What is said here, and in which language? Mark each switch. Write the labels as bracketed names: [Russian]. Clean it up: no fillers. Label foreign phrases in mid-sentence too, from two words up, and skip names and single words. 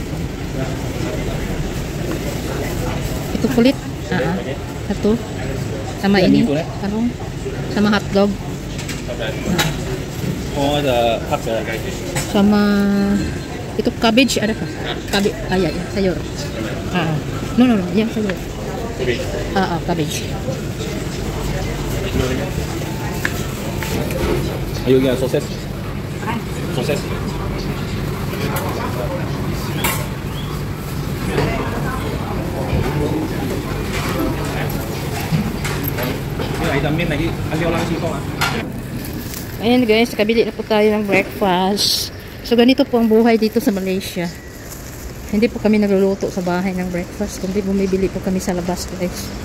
[Filipino] Ito kulit. [Malay] Satu. Sama ini. Karong. Sama hotdog. Sama itu cabbage ada kah? Cabbage. Ya, sayur. No, yang sayur. Cabbage. Ayo ya, sosis. Sosis. [Filipino] Ayan guys, kabili na po tayo ng breakfast. So ganito po ang buhay dito sa Malaysia. Hindi po kami nagluluto sa bahay ng breakfast, kundi bumibili po kami sa labas guys.